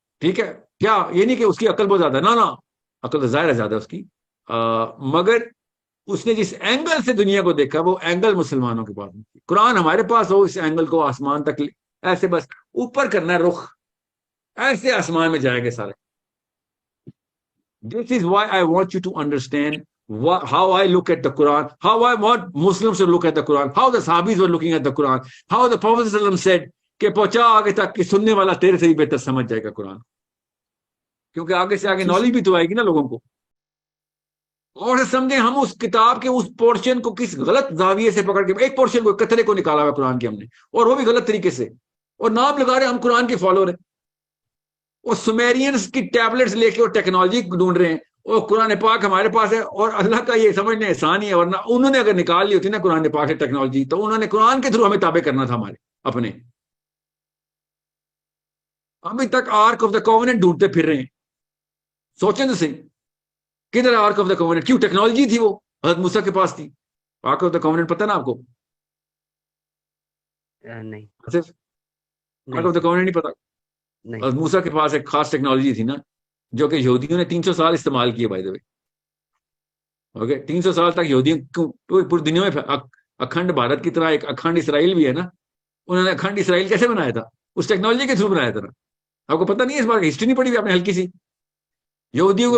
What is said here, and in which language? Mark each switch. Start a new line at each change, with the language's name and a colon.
Urdu: ٹھیک ہے، کیا یہ نہیں کہ اس کی عقل بہت زیادہ، نہ عقل تو ظاہر ہے زیادہ اس کی، مگر اس نے جس اینگل سے دنیا کو دیکھا وہ اینگل مسلمانوں کے پاس نہیں. قرآن ہمارے پاس ہو، اس اینگل کو آسمان تک ایسے بس اوپر کرنا ہے رخ، ایسے آسمان میں جائیں گے سارے.
English: This is why I want you to understand how I look at the Quran, how I want Muslims to look at the Quran, how the Sahabis were looking at the Quran, how the Prophet ﷺ said
Urdu: کہ پہنچا آگے تک کہ سننے والا تیرے سے بھی بہتر سمجھ جائے گا قرآن، کیونکہ آگے سے آگے جی نالج سر. بھی تو آئے گی نا لوگوں کو. اور سمجھیں ہم اس کتاب کے اس پورشن کو کس غلط زاویے سے پکڑ کے ایک پورشن کو قطرے کو نکالا ہوا قرآن کے ہم نے، اور وہ بھی غلط طریقے سے، اور نام لگا رہے ہم قرآن کے فالوور ہیں. اور سمیرینز کی ٹیبلٹس لے کے اور ٹیکنالوجی ڈھونڈ رہے ہیں، اور قرآن پاک ہمارے پاس ہے. اور اللہ کا یہ سمجھنے احسان ہی ہے، ورنہ انہوں نے اگر نکال لی ہوتی نا قرآن پاک سے ٹیکنالوجی، تو انہوں نے قرآن کے تھرو ہمیں تابع کرنا تھا ہمارے اپنے. ابھی تک آرک آف دا کووننٹ ڈھونڈتے پھر رہے ہیں. سوچیں تو صحیح، کدھر آرک آف دا کووننٹ؟ کیوں؟ ٹیکنالوجی تھی، وہ حضرت موسیٰ کے پاس تھی. آرک آف دا کووننٹ پتہ نا آپ کو؟ نہیں آرک آف دا کووننٹ نہیں پتا؟ نہیں. حضرت موسیٰ کے پاس ایک خاص ٹیکنالوجی تھی نا، جو کہ یہودیوں نے 300 سال استعمال کیے. بائی دا وے، اوکے، 300 سال تک یہودیوں پوری دنیا میں اکھنڈ بھارت کی طرح ایک اکھنڈ اسرائیل بھی ہے نا. انہوں نے اکھنڈ اسرائیل کیسے بنایا تھا؟ اس ٹیکنالوجی کے تھرو بنایا تھا نا. آپ کو پتہ نہیں ہے اس بات کی؟ ہسٹری نہیں پڑھی ہوئی آپ نے ہلکی سی؟ یہودیوں کو